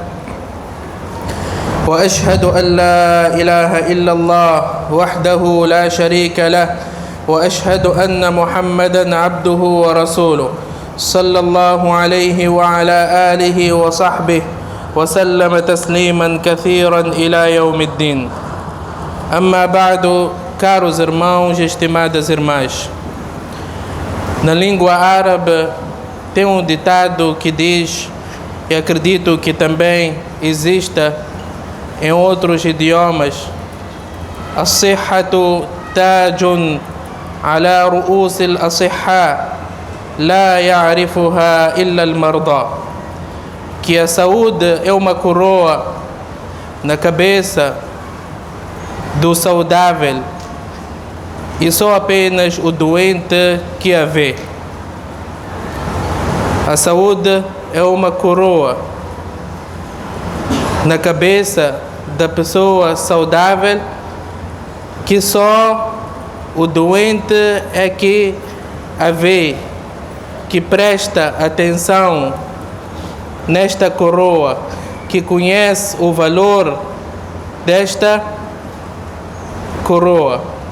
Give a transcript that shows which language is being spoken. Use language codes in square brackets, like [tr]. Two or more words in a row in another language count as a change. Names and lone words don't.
[ar] وأشهد أن لا إله إلا الله وحده لا شريك له وأشهد أن محمدا عبده ورسوله صلى الله عليه وعلى آله وصحبه وسلم تسليما كثيرا إلى يوم الدين. أما بعد, [pt] caros irmãos e estimadas irmãs, na língua árabe tem um ditado que diz, e acredito que também exista em outros idiomas: [ar] "الصحة تاج على رؤوس الأصحاء لا يعرفها إلا المرضى", [pt] que a saúde é uma coroa na cabeça do saudável e só apenas o doente que a vê. A saúde é uma coroa na cabeça da pessoa saudável que só o doente é que a vê, que presta atenção nesta coroa, que conhece o valor desta coroa.